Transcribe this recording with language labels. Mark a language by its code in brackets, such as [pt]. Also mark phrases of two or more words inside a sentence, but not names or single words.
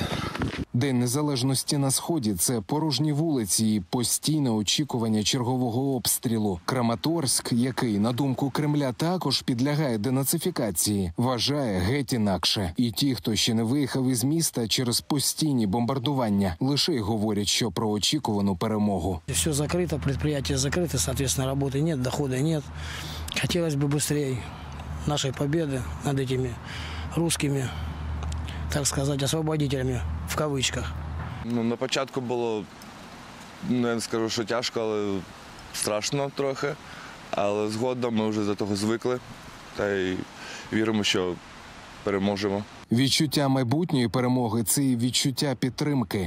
[uk] День незалежності на Сході – це порожні вулиці і постійне очікування чергового обстрілу. Краматорськ, який, на думку Кремля, також підлягає денацифікації, вважає геть інакше. І ті, хто ще не виїхав із міста через постійні бомбардування, лише й говорять, що про очікувану перемогу. [ru] Все закрыто, предприятия закрыты, соответственно, работы нет, дохода нет. Хотелось бы быстрее нашей победы над этими русскими, так сказать, освободителями, в кавичках. [uk] На початку було, я не скажу, що тяжко, але страшно трохи. Але згодом ми вже до того звикли та й віримо, що переможемо. Відчуття майбутньої перемоги – це і відчуття підтримки.